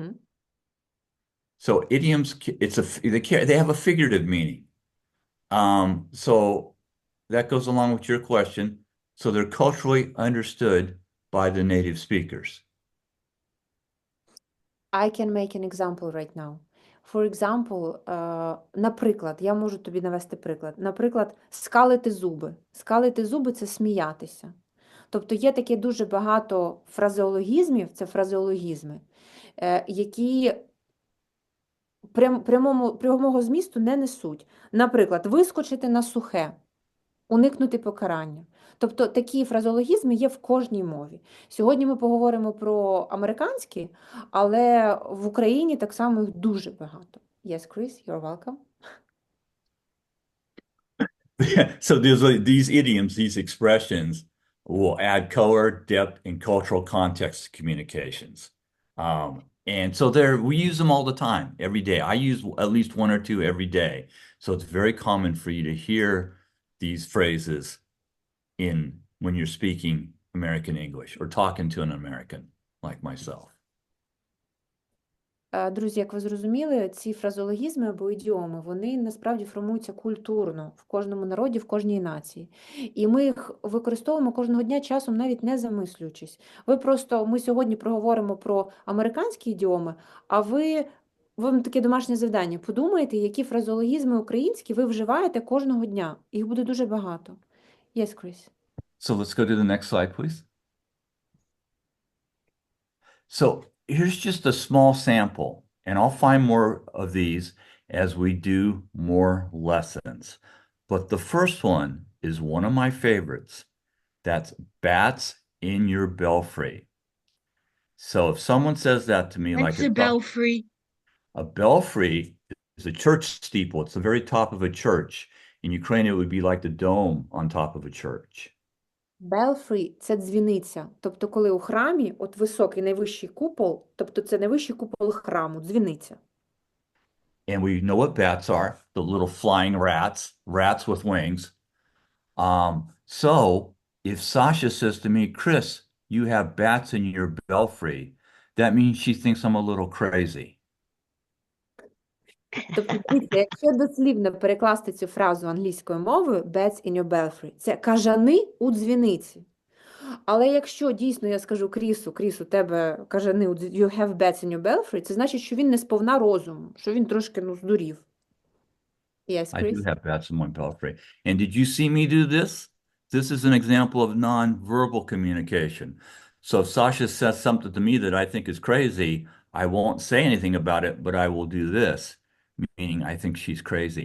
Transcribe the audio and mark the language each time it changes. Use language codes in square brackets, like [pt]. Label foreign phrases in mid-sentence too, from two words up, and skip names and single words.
[en] So idioms, they have a figurative meaning. So that goes along with your question. So they're culturally understood by the native speakers. I can make an example right now. For example, [uk] наприклад, я можу тобі навести приклад. Наприклад, скалити зуби. Скалити зуби – це сміятися. Тобто є таке дуже багато фразеологізмів, це фразеологізми, які прямого змісту не несуть. Наприклад, вискочити на сухе, уникнути покарання. Тобто такі фразеологізми є в кожній мові. Сьогодні ми поговоримо про американські, але в Україні так само їх дуже багато. [en] Yes, Chris, you're welcome. So these idioms, these expressions will add color, depth, and cultural context to communications. And so we use them all the time, every day. I use at least one or two every day. So it's very common for you to hear these phrases when you're speaking American English or talking to an American like myself. [uk] Друзі, як ви зрозуміли, ці фразеологізми або ідіоми, вони насправді формуються культурно в кожному народі, в кожній нації. І ми їх використовуємо кожного дня, часом навіть не замислюючись. Ми сьогодні проговоримо про американські ідіоми, а вам таке домашнє завдання. Подумайте, які фразеологізми українські ви вживаєте кожного дня. Їх буде дуже багато. [en] Yes, Chris. So let's go to the next slide, please. So here's just a small sample, and I'll find more of these as we do more lessons. But the first one is one of my favorites. That's bats in your belfry. So if someone says that to me, What's a belfry? a belfry is a church steeple. It's the very top of a church. In Ukraine, it would be like the dome on top of a church. Belfry – [uk] це дзвіниця. Тобто, коли у храмі, от високий найвищий купол, тобто це найвищий купол храму, дзвіниця. [en] And we know what bats are, the little flying rats with wings. So if Sasha says to me, Chris, you have bats in your belfry, that means she thinks I'm a little crazy. [uk] Тобто, дивіться, якщо дослівно перекласти цю фразу англійською мовою [en] bats in your belfry, [uk] це кажани у дзвіниці. Але якщо дійсно я скажу Кріс, у тебе кажани, [en] you have bats in your belfry, [uk] це значить, що він не сповна розуму, що він трошки, здурів. [en] Yes, I do Chris? have bats in my belfry. And did you see me do this? This is an example of nonverbal communication. So if Sasha says something to me that I think is crazy, I won't say anything about it, but I will do this, meaning I think she's crazy.